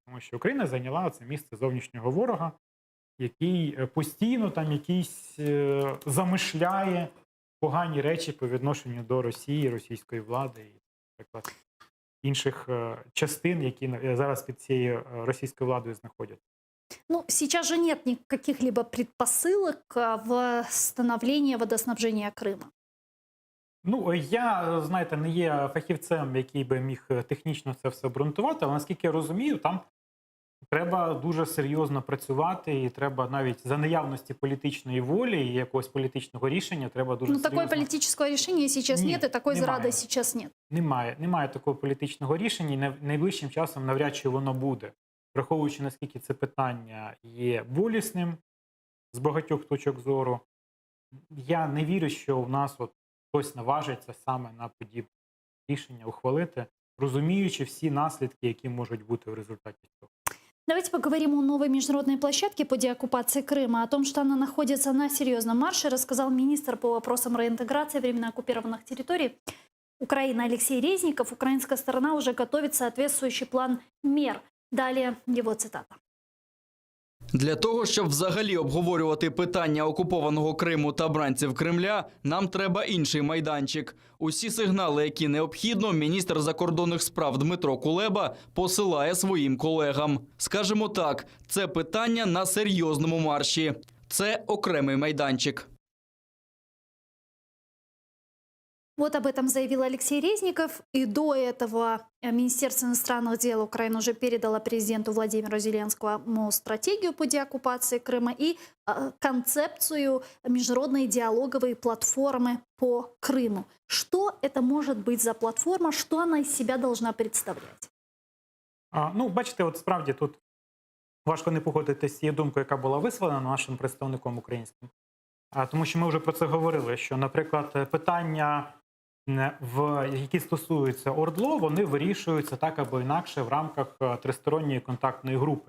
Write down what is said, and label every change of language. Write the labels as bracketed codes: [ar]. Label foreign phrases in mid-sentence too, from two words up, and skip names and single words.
[uk] Тому що Україна зайняла це місце зовнішнього ворога, який постійно там якісь замишляє погані речі по відношенню до Росії, російської влади і, наприклад, інших частин, які зараз під цією російською владою знаходяться. [ru] Ну, сейчас же нет каких-либо предпосылок в становлении водоснабжения Крыма. [uk] Ну, я, знаєте, не є фахівцем, який би міг технічно це все обґрунтувати, але наскільки я розумію, там треба дуже серйозно працювати, і треба навіть за наявності політичної волі і якогось політичного рішення треба дуже серйозно. [ru] Такого политического решения сейчас нет, и такой зрады сейчас нет. [uk] Немає такого політичного рішення, і найближчим часом навряд чи воно буде. Враховуючи, наскільки це питання є болісним з багатьох точок зору, я не вірю, що у нас хтось наважиться саме на подібне рішення ухвалити, розуміючи всі наслідки, які можуть бути в результаті цього. [ru] Давайте поговорим о новой международной площадке по деоккупации Крыма. О том, что она находится на серьезном марше, рассказал министр по вопросам реинтеграции временно оккупированных территорий Украины Алексей Резников. Украинская сторона уже готовит соответствующий план мер. Далее его цитата. [uk] Для того, щоб взагалі обговорювати питання окупованого Криму та бранців Кремля, нам треба інший майданчик. Усі сигнали, які необхідно, міністр закордонних справ Дмитро Кулеба посилає своїм колегам. Скажемо так, це питання на серйозному марші. Це окремий майданчик. [ru] Вот об этом заявил Алексей Резников. И до этого Министерство иностранных дел Украины уже передало президенту Владимиру Зеленскому стратегию по деоккупации Крыма и концепцию международной диалоговой платформы по Крыму. Что это может быть за платформа, что она из себя должна представлять? [uk] Ну, бачите, от справді тут важко не погодитися з цією думкою, яка була висловлена нашим представником українським. Тому що ми вже про це говорили, що, наприклад, питання, які стосуються ОРДЛО, вони вирішуються так або інакше в рамках тристоронньої контактної групи.